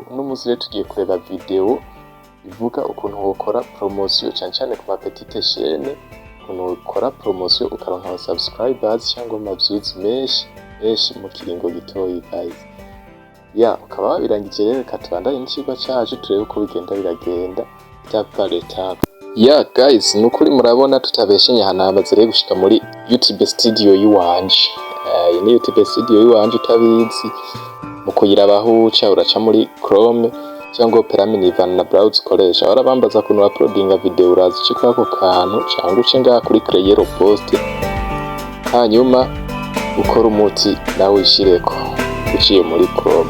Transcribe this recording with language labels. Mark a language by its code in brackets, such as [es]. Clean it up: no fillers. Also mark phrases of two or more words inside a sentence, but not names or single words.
[rn] Uno munsi rero tugiye kureba video ivuga ukuntu wokora promotion cyane ku ma [fr] petite chaîne, [rn] ukuntu ukora promotion ukaronka aba subscribers cyangwa ama views menshi mu kiringo gitoyi guys. Ukaba wabirangije rero katubandanye n'ikigwa cyaje turebe uko bigenda biragenda [en] step by step. [rn] Guys, nukuri murabona tutabeshenye hanamaze rero gushika muri YouTube studio yiwanje. Iyi ni YouTube studio yiwanje utabizi mu kuyirabaho uraca muri Chrome cyangwa Opera Minivan na browse ukoresha. Barabambaza kuntu uploadinga video urazi cyo ako kantu cyangwa uce ngaha kuri [en] create post, [rn] hanyuma ukora umuti nawe wishireko uciye muri Chrome.